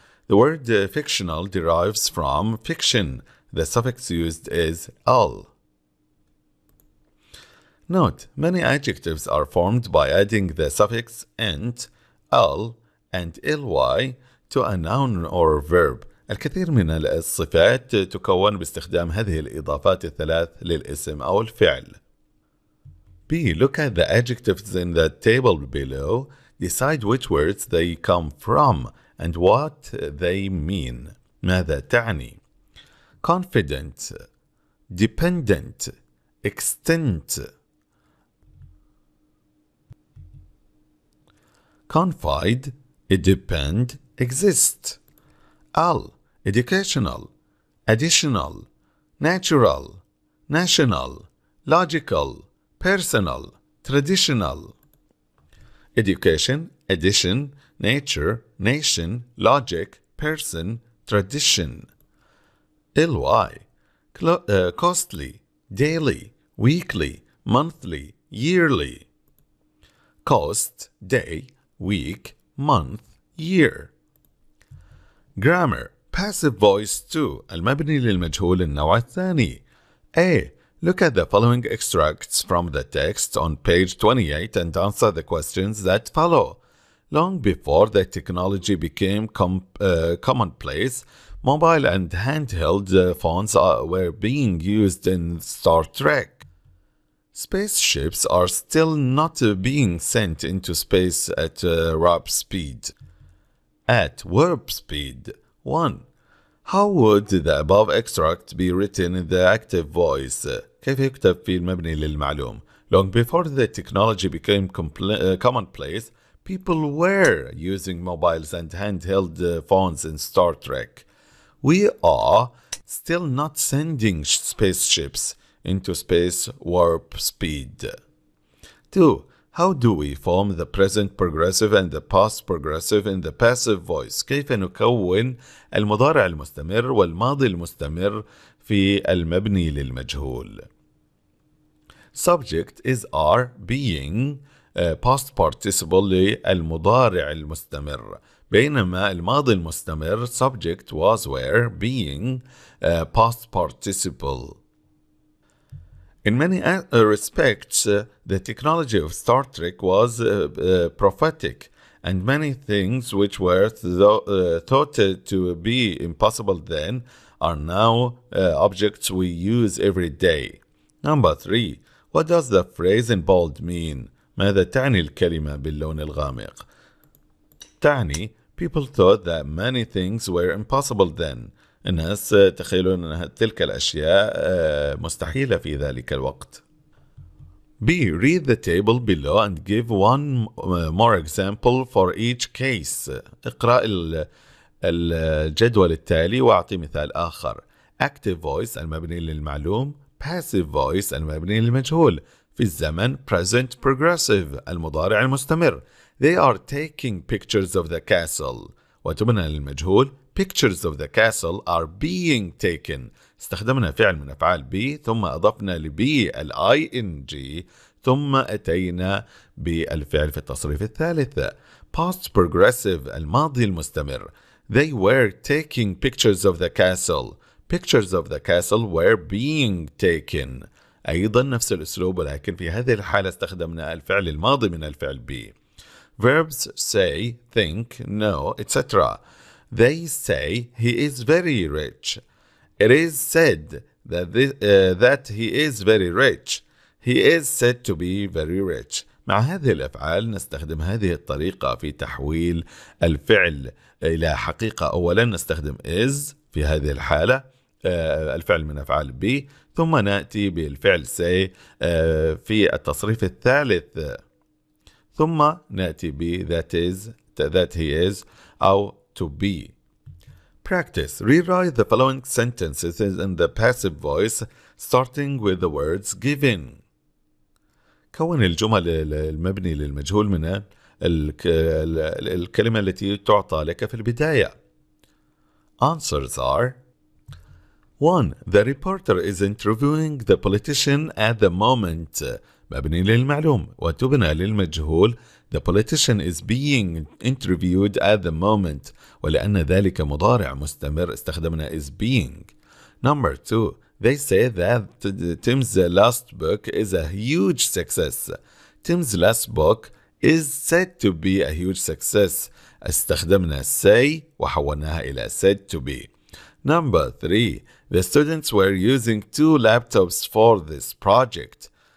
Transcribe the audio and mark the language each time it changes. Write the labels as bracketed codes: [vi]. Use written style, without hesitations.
[en] The word fictional derives from fiction. The suffix used is al. Note, many adjectives are formed by adding the suffix ent, al, and ly to a noun or verb. [ar] الكثير من الصفات تكون باستخدام هذه الإضافات الثلاث للاسم أو الفعل. [en] B. Look at the adjectives in the table below. Decide which words they come from and what they mean. [ar] ماذا تعني؟ [en] Confident, dependent, extent. Confide, depend, exist. Al, educational, additional, natural, national, logical, personal, traditional. Education, addition, nature, nation, logic, person, tradition. Ly, costly, daily, weekly, monthly, yearly. Cost, day, week, month, year. Grammar, passive voice 2 [ar] المبني للمجهول النوع الثاني. [en] A. Look at the following extracts from the text on page 28 and answer the questions that follow. Long before the technology became commonplace, mobile and handheld phones were being used in Star Trek. Spaceships are still not being sent into space at warp speed. At warp speed. 1. How would the above extract be written in the active voice? [ar] كيف يكتب في المبني للمعلوم؟ [en] Long before the technology became commonplace, people were using mobiles and handheld phones in Star Trek. We are still not sending spaceships into space warp speed. 2. How do we form the present progressive and the past progressive in the passive voice? [ar] كيف نكون المضارع المستمر والماضي المستمر في المبني للمجهول؟ [en] Subject is are, being, past participle [ar] للمضارع المستمر، بينما الماضي المستمر [en] subject was were, being, past participle. In many respects, the technology of Star Trek was prophetic, and many things which were thought to be impossible then are now objects we use every day. Number 3. What does the phrase in bold mean? [ar] ماذا تعني الكلمة باللون الغامق؟ تعني [en] people thought that many things were impossible then. [ar] الناس تخيلون أن تلك الأشياء مستحيلة في ذلك الوقت. [en] B. Read the table below and give one more example for each case. [ar] اقرأ الجدول التالي وأعطي مثال آخر. [en] Active voice المبني للمعلوم. Passive voice المبني للمجهول. [ar] في الزمن present progressive المضارع المستمر. [en] They are taking pictures of the castle. [ar] وتبنى للمجهول [en] pictures of the castle are being taken. [ar] استخدمنا فعل من أفعال be ثم أضفنا لبي ing ثم أتينا بالفعل في التصريف الثالث. [en] Past progressive الماضي المستمر. They were taking pictures of the castle. Pictures of the castle were being taken. [ar] أيضا نفس الأسلوب ولكن في هذه الحالة استخدمنا الفعل الماضي من الفعل be. [en] Verbs say, think, know, etc. They say he is very rich. It is said that he is very rich. He is said to be very rich. [ar] مع هذه الأفعال نستخدم هذه الطريقة في تحويل الفعل إلى حقيقة. أولا نستخدم is في هذه الحالة الفعل من أفعال be ثم نأتي بالفعل say في التصريف الثالث ثم نأتي ب that he is أو to be. [en] Practice. Rewrite the following sentences in the passive voice starting with the words given. [ar] كون الجمل المبني للمجهول من الكلمة التي تعطى لك في البداية. [en] Answers are 1. The reporter is interviewing the politician at the moment. [ar] مبني للمعلوم وتبنى للمجهول. [en] The politician is being interviewed at the moment. [ar] ولأن ذلك مضارع مستمر استخدمنا is being. [en] Number 2. They say that Tim's last book is a huge success. Tim's last book is said to be a huge success. [ar] استخدمنا say وحولناها إلى said to be. [en] Number 3. The students were using 2 laptops for this project.